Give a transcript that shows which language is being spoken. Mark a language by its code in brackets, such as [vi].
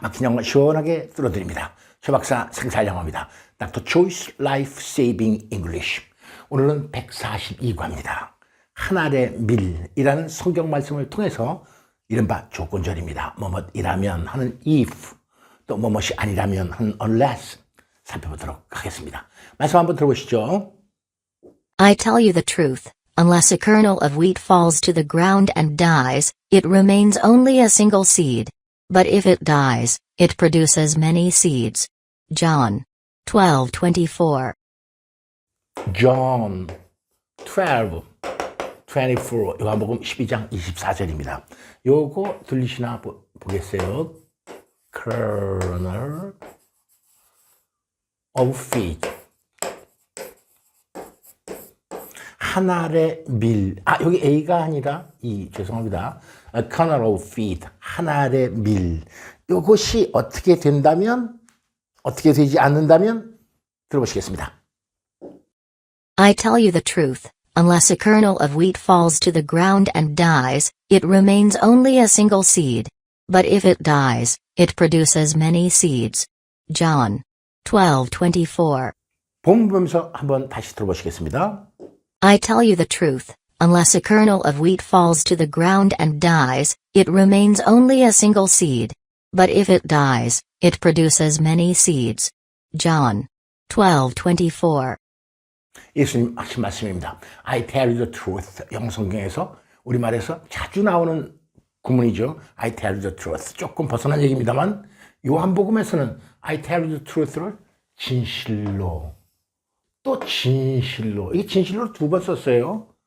[ko] 막힌 영어 시원하게 뚫어드립니다. 최 박사 생살영어입니다. [en] Dr. Choi's Life Saving English. [ko] 오늘은 142과입니다. 하늘의 밀이라는 성경 말씀을 통해서 이른바 조건절입니다. 뭐뭐이라면 하는 if, 또 뭐뭐이 아니라면 하는 unless 살펴보도록 하겠습니다. 말씀 한번 들어보시죠. [en] I tell you the truth, unless a kernel of wheat falls to the ground and dies, it remains only a single seed. But if it dies, it produces many seeds. John 12:24. John 12:24. [ko] 요한복음 12장 24절입니다. 요거 들리시나 보겠어요? [en] Kernel of wheat. [ko] 한 알의 밀. 여기 A가 아니라 죄송합니다. [en] Kernel of wheat. [ko] 한 알의 밀. 요것이 어떻게 된다면, 어떻게 되지 않는다면 들어보시겠습니다. [en] I tell you the truth, unless a kernel of wheat falls to the ground and dies, it remains only a single seed. But if it dies, it produces many seeds. John 12:24. [ko] 본문에서 한번 다시 들어보시겠습니다. [en] I tell you the truth, unless a kernel of wheat falls to the ground and dies, it remains only a single seed. But if it dies, it produces many seeds. John 12:24. [ko] 예수님 하신 말씀입니다. [en] I tell you the truth. [ko] 영성경에서 우리말에서 자주 나오는 구문이죠. [en] I tell you the truth. [ko] 조금 벗어난 얘기입니다만 요한복음에서는 [en] I tell you the truth [ko] 를 진실로 또 진실로, 이게 진실로 두 번 썼어요.